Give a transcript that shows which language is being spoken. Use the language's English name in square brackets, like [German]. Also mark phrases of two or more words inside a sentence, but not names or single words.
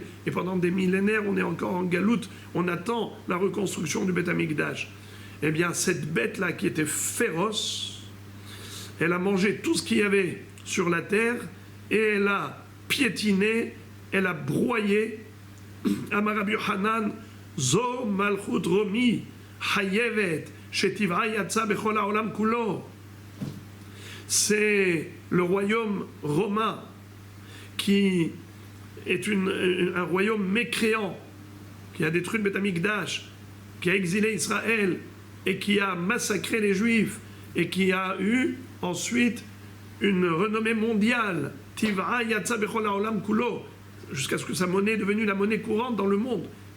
[French] Et pendant des millénaires, on est encore en galoute, on attend la reconstruction du [Hebrew] בית המקדש. [French] Eh bien, cette bête-là qui était féroce, elle a mangé tout ce qu'il y avait sur la terre et elle a piétiné, elle a broyé. [Hebrew] אמר רבי יוחנן, זו מלכות רומי, הרשעה, שטבעה יצא בכל העולם כולו. [French] C'est le royaume romain qui est un royaume mécréant, qui a détruit le [Hebrew] בית המקדש, [French] qui a exilé Israël et qui a massacré les Juifs et qui a eu ensuite une renommée mondiale, [Hebrew] טבעה יצא בכל העולם כולו, [French] jusqu'à ce que sa monnaie est devenue la monnaie courante dans le monde.